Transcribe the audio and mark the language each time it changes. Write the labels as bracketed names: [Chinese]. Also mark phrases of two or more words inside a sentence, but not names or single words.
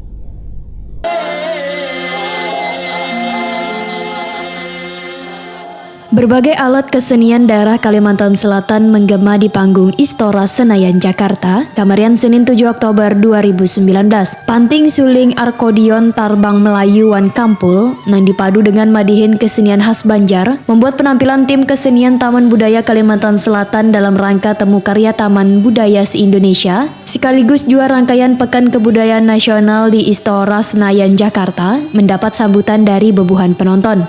[Indonesian] Berbagai alat kesenian daerah Kalimantan Selatan menggema di panggung Istora Senayan, Jakarta, kemarin Senin 7 Oktober 2019. Panting, suling, akordion, tarbang Melayu, wan kampul, nang dipadu dengan madihin kesenian khas Banjar, membuat penampilan tim kesenian Taman Budaya Kalimantan Selatan dalam rangka temu karya Taman Budaya se-Indonesia, sekaligus juara rangkaian Pekan Kebudayaan Nasional di Istora Senayan, Jakarta, mendapat sambutan dari bubuhan penonton.